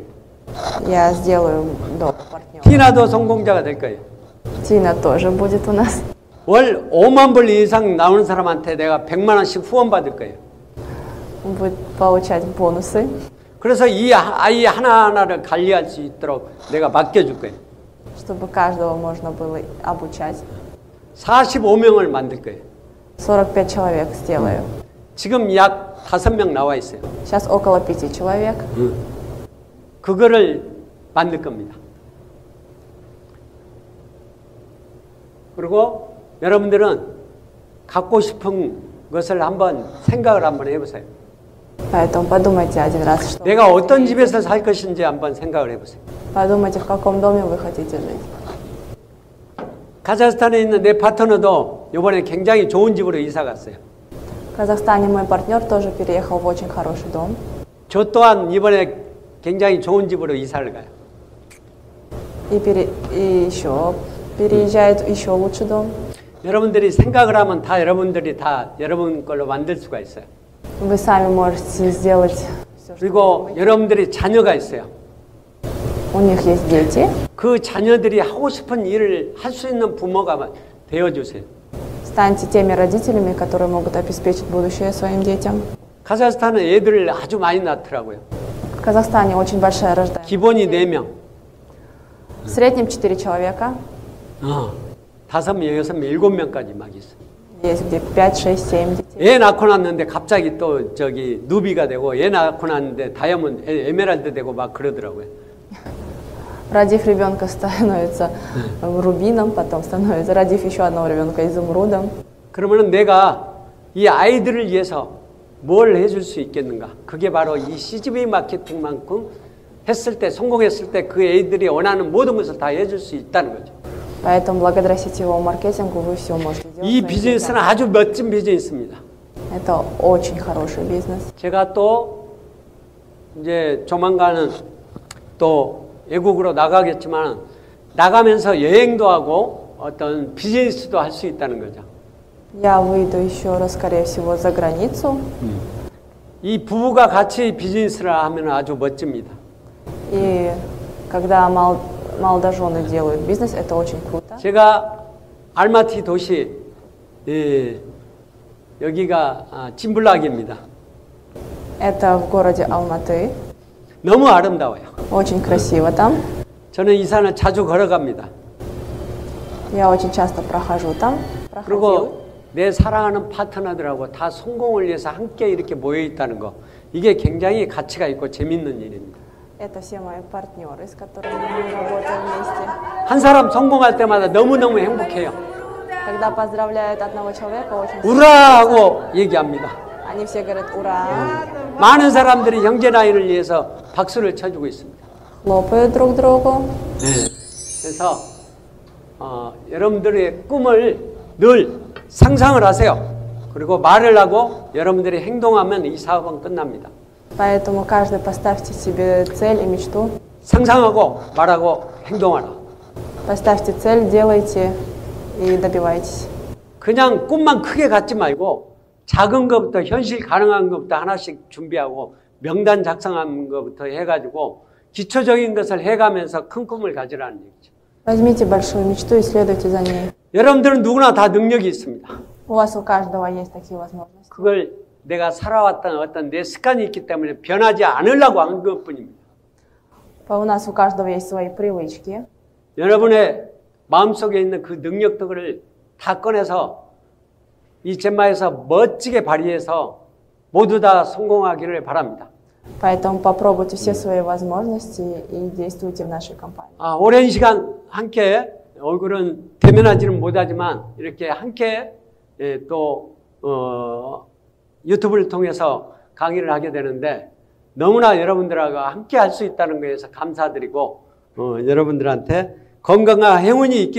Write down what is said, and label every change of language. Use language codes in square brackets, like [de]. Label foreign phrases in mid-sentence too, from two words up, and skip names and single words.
[ru] Я сделаю много партнеров. [ko] 티나도 성공자가 될 거예요. [ru] Тина тоже будет у нас. [ko] 월 5만 불 이상 나오는 사람한테 내가 100만 원씩 후원 받을 거예요. [ru] Будет получать бонусы. [ko] 그래서 이 아이 하나하나를 관리할 수 있도록 내가 맡겨줄 거예요. [ru] Чтобы каждого можно было обучать. [ko] 45명을 만들 거예요. [ru] 45 человек сделаю. [ko] 지금 약 5명 나와 있어요. [ru] Сейчас около 5 человек. [ko] 그거를 만들 겁니다. 그리고 여러분들은 갖고 싶은 것을 한번 생각을 한번 해보세요. [ru] Поэтому подумайте один раз, что [ko] 내가 어떤 집에서 살 것인지 한번 생각을 해보세요. [ru] подумайте, в каком доме вы хотите жить. [ko] 카자흐스탄에 있는 내 파트너도 이번에 굉장히 좋은 집으로 이사 갔어요. [ru] В Казахстане мой партнер тоже переехал в очень хороший дом. [ko] 저 또한 이번에 굉장히 좋은 집으로 이사를 가요. [ru] И еще переезжает еще лучший дом. [ko] 여러분들이 생각을 하면 다 여러분들이 다 여러분 걸로 만들 수가 있어요. [ru] Вы сами можете сделать все, что [ko] 그리고 여러분들이 자녀가 있어요. [ru] у них есть дети. [ko] 그 자녀들이 하고 싶은 일을 할 수 있는 부모가 되어주세요. [ru] Станьте теми родителями, которые могут обеспечить будущее своим детям. [ko] 카자흐스탄은 애들을 아주 많이 낳더라고요. [ru] В Казахстане очень большая рождаемость. [ko] 기본이 4명. [ru] В среднем 4 человека. [ko] 5명, 6명, 7명까지 막 있어요. [ru] Есть где 5, 6, 7 детей. [ko] 애 낳고 났는데 갑자기 또 저기 누비가 되고 애 낳고 났는데 다이아몬드, 에메랄드 되고 막 그러더라고요. [ru] Родив ребенка, становится рубином, потом становится, родив еще одного ребенка, изумрудом. [ko] 그러면은 내가 이 아이들을 위해서 뭘 해줄 수 있겠는가? 그게 바로 이 CGV 마케팅만큼 했을 때, 성공했을 때 그 애들이 원하는 모든 것을 다 해줄 수 있다는 거죠. [ru] Поэтому благодаря сетевому маркетингу вы все можете делать. [ko] 이 비즈니스는 아주 멋진 비즈니스입니다. [ru] Это очень хороший бизнес. [ko] 제가 또 이제 조만간은 또 외국으로 나가겠지만 나가면서 여행도 하고 어떤 비즈니스도 할 수 있다는 거죠. [ru] Я выйду еще раз, скорее всего, за границу. [ko] 이 부부가 같이 비즈니스를 하면 아주 멋집니다. [ru] И когда молодожены делают бизнес, это очень круто. [ko] 제가 알마티 도시 여기가 찜블락입니다. [ru] Это в городе Алматы. [ko] 너무 아름다워요. [ru] Очень красиво там. [ko] 저는 이 산을 자주 걸어갑니다. [ru] Я очень часто прохожу там. [ko] 그리고 내 사랑하는 파트너들하고 다 성공을 위해서 함께 이렇게 모여 있다는 거, 이게 굉장히 가치가 있고 재밌는 일입니다. [ru] Это все мои партнеры, с которыми мы работаем вместе. [ko] 한 사람 성공할 때마다 너무너무 행복해요. [ru] Когда поздравляют одного человека, очень [ko] 우라 하고 얘기합니다. [ru] они все говорят «Ура!», [ko] 많은 사람들이 형제 라인을 위해서 박수를 쳐주고 있습니다. [ru] хлопают друг другу. [ko] 그래서 여러분들의 꿈을 늘 상상을 하세요. 그리고 말을 하고 여러분들이 행동하면 이 사업은 끝납니다. [ru] Поэтому каждый поставьте себе цель и мечту. [ko] 상상하고 말하고 행동하라. [ru] Поставьте цель, делайте и добивайтесь. [ko] 그냥 꿈만 크게 갖지 말고 작은 것부터 현실 가능한 것부터 하나씩 준비하고 명단 작성하는 것부터 해가지고 기초적인 것을 해가면서 큰 꿈을 가지라는 얘기죠. [ru] Возьмите большую мечту и следуйте за ней. [ko] 여러분들은 누구나 다 능력이 있습니다. [ru] У вас у каждого есть такие возможности. [ko] 그걸 내가 살아왔던 어떤 내 습관이 있기 때문에 변하지 않으려고 한 것뿐입니다. [ru] У нас у каждого есть свои привычки. [ko] 여러분의 마음속에 있는 그 능력들을 다 꺼내서 이 젠마에서 멋지게 발휘해서 모두 다 성공하기를 바랍니다. [ru] Поэтому попробуйте все свои возможности и действуйте в нашей компании. [ko] 오랜 시간 함께 얼굴은 대면하지는 못하지만 이렇게 함께 또 유튜브를 통해서 강의를 하게 되는데 너무나 여러분들하고 함께 할 수 있다는 것에서 감사드리고 여러분들한테 건강한 행운이 있기를 바라겠습니다.